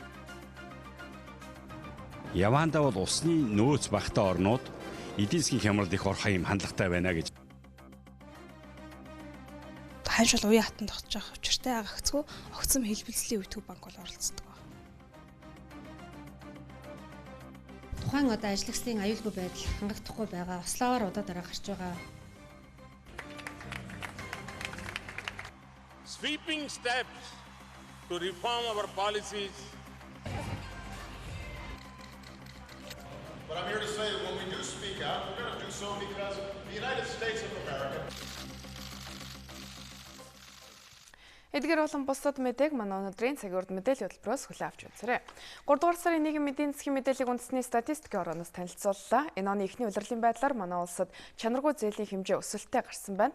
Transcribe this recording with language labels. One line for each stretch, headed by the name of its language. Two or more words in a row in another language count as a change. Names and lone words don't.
Mongolian: Яваандаа бол усны нөөц багтаа орнууд эдийн засгийн хямралд их орох юм хандлагатай байна гэж. Ханшил уян хатан тогтож байгаа учиртай агацгүй огцом хэлбэлцлийн үе төв банк бол оролцдог байна. Тухайн одоо ажлагчдын аюулгүй байдал хангагдахгүй байгаа. Ослоор удаа дараа гарч байгаа.
English: Sweeping steps to reform our policies. But I'm here to say that when we do speak out, we're going to do so because the United States of America.
Mongolian: Эдгээр болон бусдад мэдээг манай өнөөдрийн цагийн урд мэдээллийн хөтөлбөрөөс хүлээн авч үзээрэй. 3 дугаар сарын 1 эдийн засгийн мэдээллийг үндэсний статистикийн орооноос танилцууллаа. Энэ оны эхний улирлын байдлаар манай улсад чанаргүй зээлийн хэмжээ өсөлттэй гарсан байна.